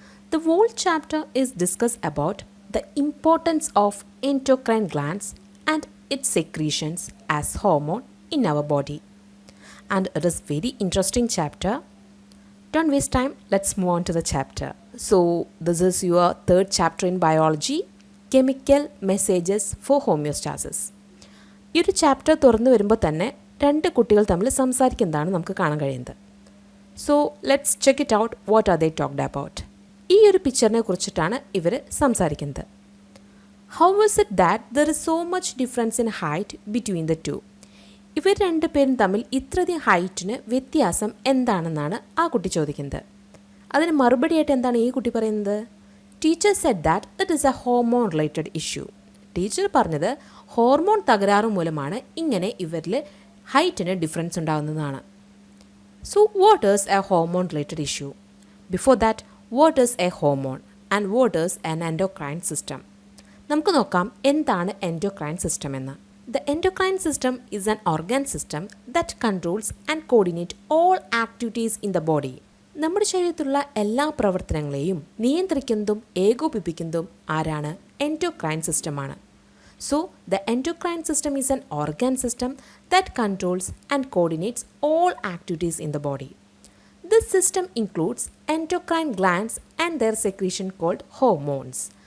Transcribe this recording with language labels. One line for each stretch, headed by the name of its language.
English: The whole chapter is discussed about the importance of endocrine glands and its secretions as hormone in our body. And it is very interesting chapter. Don't waste time, let's move on to the chapter. So this is your third chapter in biology. Chemical messages for homeostasis.
Malayalam: ഈ ഒരു chapter തുറന്നു വരുമ്പോൾ തന്നെ രണ്ട് കുട്ടികൾ തമ്മിൽ സംസാരിക്കുന്നതാണ് നമുക്ക് കാണാൻ കഴിയുന്നത്.
English: So let's check it out what are they talked about.
Malayalam: ഈ ഒരു പിക്ചറിനെ കുറിച്ചിട്ടാണ് ഇവർ സംസാരിക്കുന്നത്.
English: How was it that there is so much difference in height between the two?
Malayalam: ഇവർ രണ്ടുപേരും തമ്മിൽ ഇത്രയധികം ഹൈറ്റിന് വ്യത്യാസം എന്താണെന്നാണ് ആ കുട്ടി ചോദിക്കുന്നത്. അതിന് മറുപടിയായിട്ട് എന്താണ് ഈ കുട്ടി പറയുന്നത്?
English: Teacher said that it is a hormone related issue.
Malayalam: Teacher പറഞ്ഞത് ഹോർമോൺ തകരാറ് മൂലമാണ് ഇങ്ങനെ ഇവരിൽ ഹൈറ്റിന് ഡിഫറൻസ് ഉണ്ടാകുന്നതാണ്.
English: So what is a hormone related issue? Before that, what is a hormone and what is an endocrine system?
Malayalam: നമുക്ക് നോക്കാം എന്താണ് endocrine system എന്ന്.
English: The endocrine system is an organ system that controls and coordinates all activities in the body.
Malayalam: നമ്മുടെ ശരീരത്തിലുള്ള എല്ലാ പ്രവർത്തനങ്ങളെയും നിയന്ത്രിക്കുന്നതും ഏകോപിപ്പിക്കുന്നതും ആരാണ്? Endocrine സിസ്റ്റമാണ്.
English: So the endocrine system is an organ system that controls and coordinates all activities in the body. This system includes endocrine glands and their secretion called hormones.